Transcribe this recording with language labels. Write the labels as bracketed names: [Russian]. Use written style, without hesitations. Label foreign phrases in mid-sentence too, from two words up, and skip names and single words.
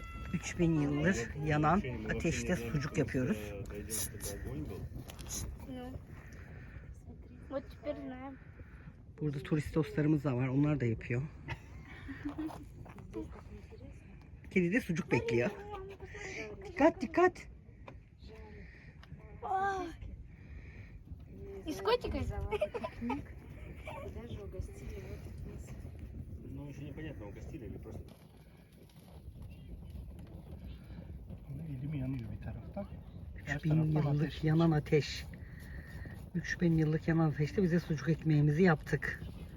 [Turkish] 3000 yıldır yanan ateşte sucuk yapıyoruz. [Russian] Вот теперь знаем. [Turkish] Burada turist dostlarımız da var. Onlar da yapıyor. Kedi de sucuk bekliyor. Dikkat dikkat. [Russian] И с котикой? Ну, еще непонятно, угостили или просто... [Turkish] Elim yanıyor bir taraftan. 3000 yıllık yanan ateş. 3000 yıllık yanan ateşte bize sucuk ekmeğimizi yaptık.